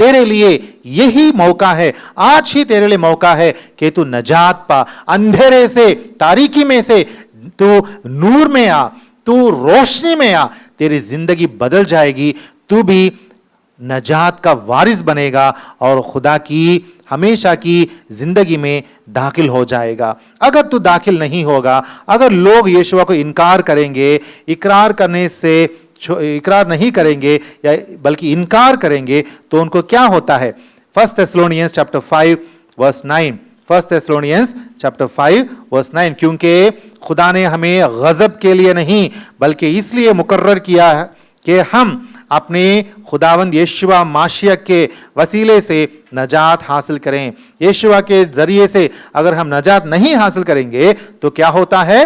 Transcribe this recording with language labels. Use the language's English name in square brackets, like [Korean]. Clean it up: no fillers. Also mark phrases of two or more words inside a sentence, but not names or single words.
[Hindi] तेरे लिए यही मौका है, आज ही तेरे लिए मौका है कि तू नजात पा, अंधेरे से, तारीकी में से तू नूर में आ, तू रोशनी में आ, तेरी जिंदगी बदल जाएगी, तू भी नजात का वारिस बनेगा और खुदा की हमेशा की जिंदगी में दाखिल हो जाएगा। अगर तू दाखिल नहीं होगा, अगर लोग यीशुआ को इनकार करेंगे, इकरार करने से इकरार नहीं करेंगे या बल्कि इनकार करेंगे, तो उनको क्या होता है? [English] 1 Thessalonians chapter 5 verse 9, 1 Thessalonians chapter 5 verse 9, [Hindi] क्योंकि खुदा ने हमें गजब के लिए नहीं बल्कि इसलिए मुकर्रर किया है कि हम अपने खुदावंद यीशुआ माशिया के वसीले से नजात हासिल करें। यीशुआ के जरिए से अगर हम नजात नहीं हासिल करेंगे तो क्या होता है?